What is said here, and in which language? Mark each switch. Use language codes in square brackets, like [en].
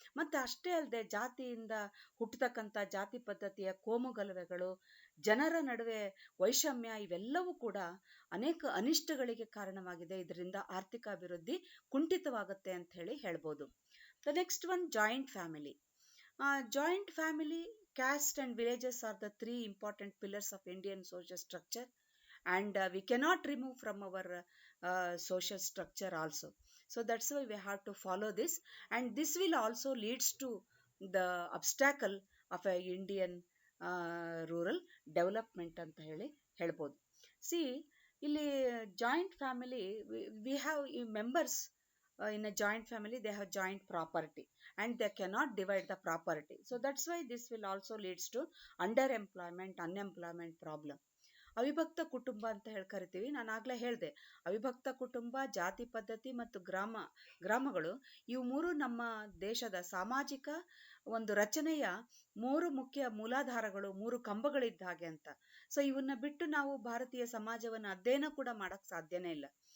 [kn] ಮತ್ತೆ ಅಷ್ಟೇ ಅಲ್ಲದೆ ಜಾತಿಯಿಂದ ಹುಟ್ಟತಕ್ಕಂಥ ಜಾತಿ ಪದ್ಧತಿಯ ಕೋಮುಗಲಭೆಗಳು, ಜನರ ನಡುವೆ ವೈಷಮ್ಯ, ಇವೆಲ್ಲವೂ ಕೂಡ ಅನೇಕ ಅನಿಷ್ಟಗಳಿಗೆ ಕಾರಣವಾಗಿದೆ. ಇದರಿಂದ ಆರ್ಥಿಕ ಅಭಿವೃದ್ಧಿ ಕುಂಠಿತವಾಗುತ್ತೆ ಅಂತ ಹೇಳ್ಬೋದು. [en] The next one, joint family. Joint family, caste and villages are the three important pillars of Indian social structure, and we cannot remove from our social structure also. So that's why we have to follow this, and this will also leads to the obstacle of a Indian rural development [kn] ಅಂತ ಹೇಳ್ಬೋದು. [en] See, ಇಲ್ಲಿ joint family, we have members in a joint family, they have joint property and they cannot divide the property. So that's why this will also leads to underemployment, unemployment problem. [kn] ಅವಿಭಕ್ತ ಕುಟುಂಬ ಅಂತ ಕರಿತೀವಿ. ನಾನು ಆಗ್ಲೇ ಹೇಳಿದೆ, ಅವಿಭಕ್ತ ಕುಟುಂಬ, ಜಾತಿ ಪದ್ಧತಿ ಮತ್ತು ಗ್ರಾಮಗಳು, ಇವು ಮೂರು ನಮ್ಮ ದೇಶದ ಸಾಮಾಜಿಕ ಒಂದು ರಚನೆಯ ಮೂರು ಮುಖ್ಯ ಮೂಲಾಧಾರಗಳು, ಮೂರು ಕಂಬಗಳಿದ್ದ ಹಾಗೆ ಅಂತ. ಸೊ ಇವನ್ನ ಬಿಟ್ಟು ನಾವು ಭಾರತೀಯ ಸಮಾಜವನ್ನು ಅಧ್ಯಯನ ಕೂಡ ಮಾಡಕ್ ಸಾಧ್ಯನೇ ಇಲ್ಲ.